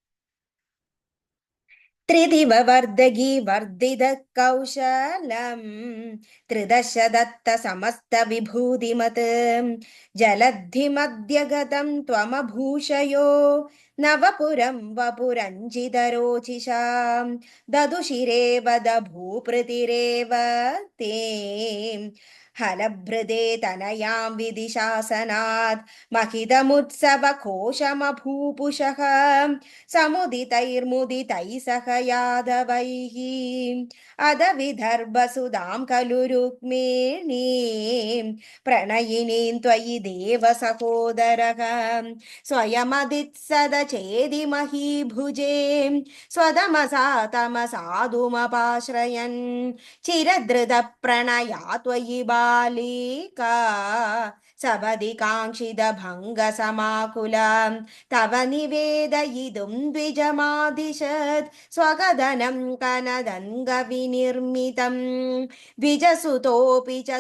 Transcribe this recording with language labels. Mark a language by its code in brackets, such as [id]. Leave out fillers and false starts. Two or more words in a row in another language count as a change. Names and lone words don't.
[sa] ത്രിദിവവർദ്ധകി വർദ്ധിത കൗശലം ത്രിദശ ദത്ത സമസ്ത വിഭൂതിമത് ജലദ്ധിമദ്യഗതം ത്വമഭൂഷയോ നവപുരം വപുരഞ്ജിതരോചിഷാം ദദുശിരേവ ദഭൂപൃതിരേവ തേ ഹലഭൃതേ തനയാം വിദിശാസനാത് महितमुत्सवकोशमभूपुषः समुदितैर्मुदितैः सह यादवैः अद विदर्भसुधां खलु रुक्मिणीं प्रणयिनीं त्वयि देव सहोदरः स्वयमदित्सदचेदि महीभुजे स्वदमसा तमसाधुमपाश्रयन् चिरधृतप्रणया त्वयि बालिका सपदि काङ्क्षितभङ्गसमाकुलां तव निवेदयितुं द्विजमादिशत् स्वगदनं कनदङ्गविनिर्मितं द्विजसुतोऽपि